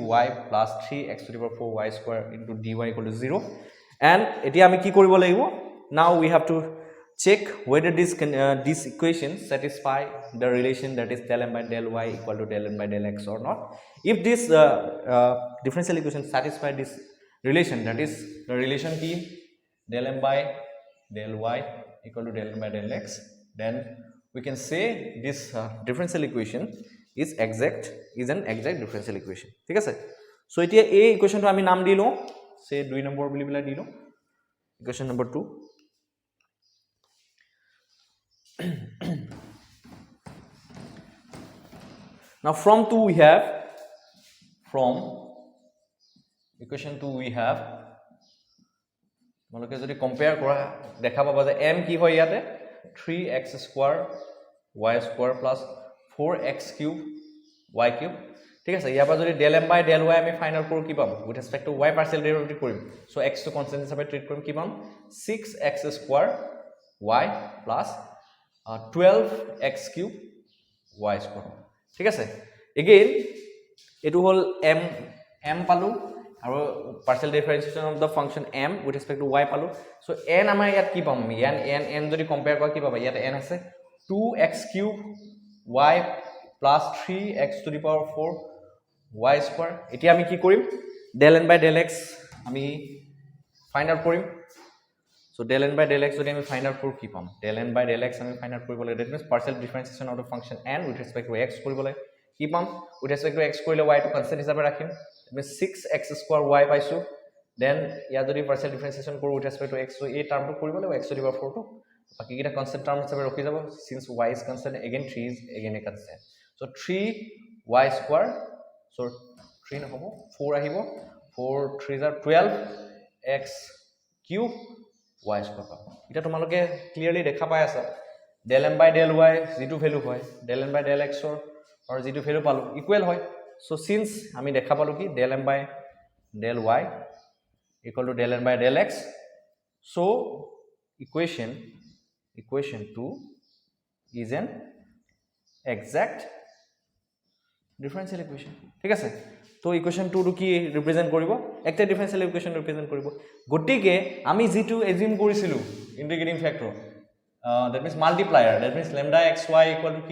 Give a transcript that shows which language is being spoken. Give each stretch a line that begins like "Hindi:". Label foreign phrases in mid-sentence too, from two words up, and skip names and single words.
English: y plus 3x to the power 4 y square into dy equal to 0 and
Assamese: এতিয়া আমি কি কৰিব লাগিব
English: now we have to check whether this equation satisfy the relation that is del m by del y equal to del n by del x or not if this differential equation satisfy this relation that is the relation key del m by del y equal to del n by del x then we can say this differential equation is an exact differential equation
Assamese: ঠিক আছে সো এতিয়া এই ইকুয়েশনটো আমি নাম দিলো সে 2 নম্বৰ বুলি বলা দিলো
English: equation number 2 now from equation 2 we have
Assamese: তোমালোকে যদি কম্পেয়াৰ কৰা দেখা পাবা যে m কি হয় ইয়াতে
English: 3x square y square plus 4x cube y cube
Assamese: ঠিক আছে ইয়াৰ পৰা যদি
English: del m by del y
Assamese: আমি ফাইন্ড আউট কৰো কি পাম
English: with respect to y partial derivative
Assamese: কৰিম so x to constant হিচাপে ট্ৰিট কৰিম কি পাম
English: 6x square y plus 12x cube y square
Assamese: ঠিক আছে again এটো হল m পালো আৰু
English: partial differentiation of the function m with respect to y
Assamese: পালো so n আমাৰ ইয়াত কি পাম n যদি কম্পেয়াৰ কৰা কি পাবা ইয়াত n আছে
English: 2x cube y plus 3x to the power 4 y square
Assamese: এতিয়া আমি কি কৰিম
English: del n by del x
Assamese: আমি
English: find out
Assamese: কৰিম
English: so del n by del x
Assamese: যদি আমি
English: find out
Assamese: কৰো কি পাম
English: del n by del x
Assamese: আমি
English: find out
Assamese: কৰিব লাগে
English: that means partial differentiation of the function n with respect to x
Assamese: কৰিব লাগে কি পাম
English: with respect to x
Assamese: কৰিলে y টো কনস্ট্যান্ট হিচাপে ৰাখিম
English: that means 6x square y
Assamese: পাইছো দেন ইয়াত যদি
English: partial differentiation
Assamese: কৰোঁ
English: with respect to x
Assamese: সো এই টাৰ্মটো কৰিব লাগিব
English: x to the power 4
Assamese: টো বাকি কিটা
English: constant term
Assamese: হিচাপে ৰখি যাব
English: since y is constant again 3 is again a constant so 3y square so
Assamese: 3 নহব 4 আহিব 4 3 are
English: 12 x cube y square
Assamese: পাব এটা তোমালোকে ক্লিয়াৰলি দেখা পাই আছা
English: del m by del y
Assamese: যেটো ভ্যালু হয়
English: del m by del x or
Assamese: যেটো ভ্যালু পালো ইকুৱেল হয়
English: so since
Assamese: আমি দেখা পালো কি
English: del m by del y equal to del n by del x so equation 2 is an exact differential equation
Assamese: ঠিক আছে তো
English: equation 2
Assamese: টো কি ৰিপ্ৰেজেন্ট কৰিব একটা
English: differential equation
Assamese: ৰিপ্ৰেজেন্ট কৰিব গটিকে আমি যেটো এজিউম কৰিছিলো
English: integrating factor that means multiplier that means lambda xy equal to
Assamese: কি